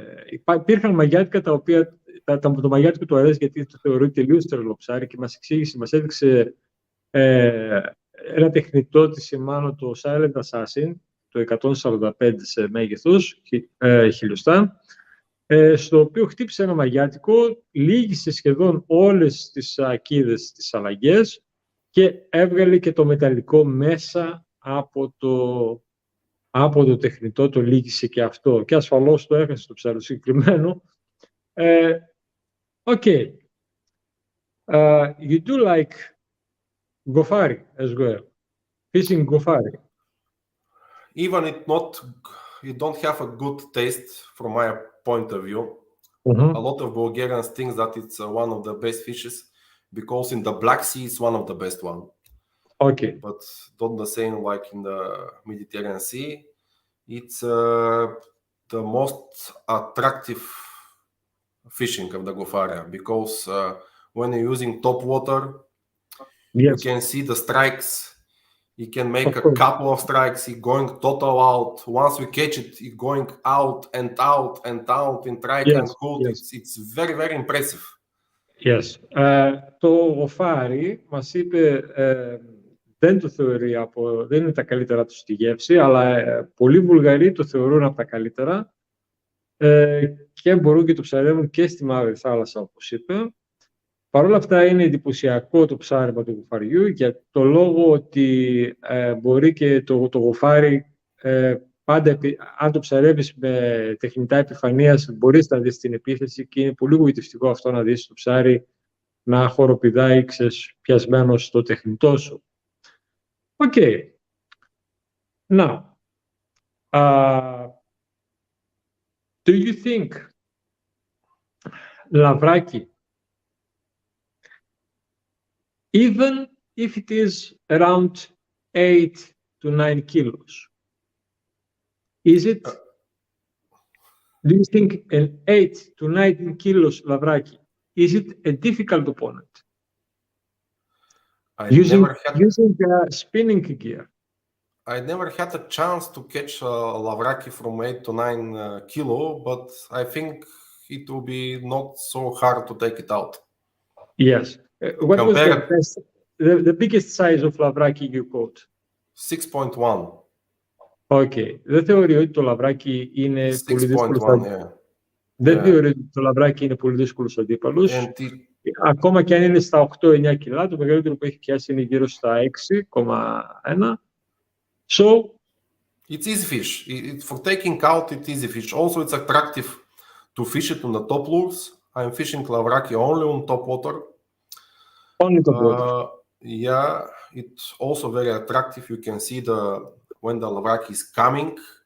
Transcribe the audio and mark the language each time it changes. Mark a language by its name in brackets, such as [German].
[Greek] Υπήρχαν μαγιάτικα τα οποία το μαγιάτικο του αρέσει γιατί το θεωρεί τελείως τρελό ψάρι και μας έδειξε ένα τεχνητό της Shimano, το Silent Assassin, το 145 σε μέγεθος, χιλιοστά, στο οποίο χτύπησε ένα μαγιάτικο, λύγησε σχεδόν όλες τις ακίδες, τις αλλαγές και έβγαλε και το μεταλλικό μέσα από το τεχνητό, το λύγησε και αυτό. Και ασφαλώς το έχασε το ψάρι συγκεκριμένο. [English] Okay. You do like gofari as well. Fishing gofari. Even you don't have a good taste from my point of view. A lot of Bulgarians think that it's one of the best fishes because in the Black Sea it's one of the best one. Okay. But not the same like in the Mediterranean Sea. It's the most attractive fishing of the gofaria because when you're using top water, you can see the strikes. You can make a couple of strikes. It's going total out. Once we catch it, it's going out and out and out in trike and hook. It's very, very impressive. Yes. [Greek] Το γοφάρι μας είπε δεν το θεωρεί δεν είναι τα καλύτερα του στη γεύση, αλλά πολλοί Βουλγαροί το θεωρούν από τα καλύτερα και μπορούν και το ψαρεύουν και στη Μαύρη Θάλασσα, όπως είπε. Παρ' όλα αυτά είναι εντυπωσιακό το ψάρεμα του γοφαριού για το λόγο ότι μπορεί και το γοφάρι πάντα, αν το ψαρεύεις με τεχνητά επιφανείας, μπορείς να δεις την επίθεση και είναι πολύ γοητευτικό αυτό να δεις το ψάρι να χοροπηδάει πιασμένο στο τεχνητό σου. [English] Okay. Now, do you think λαβράκι, even if it is around 8 to 9 kilos, do you think an 8 to 9 kilos λαβράκι, is it a difficult opponent? Using spinning gear. I never had a chance to catch a lavraki from 8 to 9 kilo, but I think it will be not so hard to take it out. Yes. What was the biggest size of lavraki you caught? 6.1. Okay. [Greek] Δεν θεωρεί ότι το λαβράκι είναι πολύ δύσκολος. Δεν θεωρεί ότι το λαβράκι είναι πολύ δύσκολος αντίπαλος. Ακόμα και αν είναι στα 8-9 κιλά, το μεγαλύτερο που έχει πιάσει είναι γύρω στα 6,1. [English] So, it's easy fish. For taking out, it's easy fish. Also, it's attractive to fish it on the top lures. I'm fishing lavraki only on top water. Only top water. Yeah, it's also very attractive. You can see when the lavraki is coming.